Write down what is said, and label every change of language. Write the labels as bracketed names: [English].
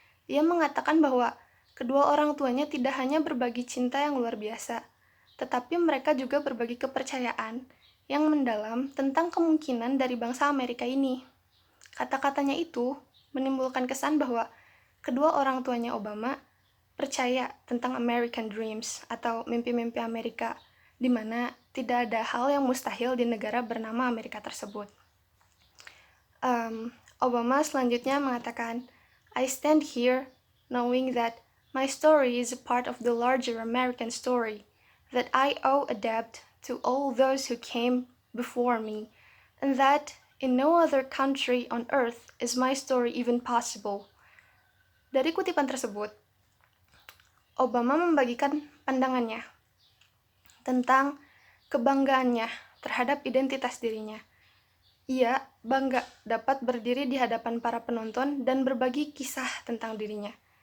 [Indonesian] Ia mengatakan bahwa kedua orang tuanya tidak hanya berbagi cinta yang luar biasa, tetapi mereka juga berbagi kepercayaan yang mendalam tentang kemungkinan dari bangsa Amerika ini. Kata-katanya itu menimbulkan kesan bahwa kedua orang tuanya Obama percaya tentang American Dreams atau mimpi-mimpi Amerika, di mana tidak ada hal yang mustahil di negara bernama Amerika tersebut. Obama selanjutnya mengatakan, [English] "I stand here knowing that my story is a part of the larger American story, that I owe a debt to all those who came before me, and that in no other country on earth is my story even possible." [Indonesian] Dari kutipan tersebut, Obama membagikan pandangannya tentang kebanggaannya terhadap identitas dirinya. Ia bangga dapat berdiri di hadapan para penonton dan berbagi kisah tentang dirinya.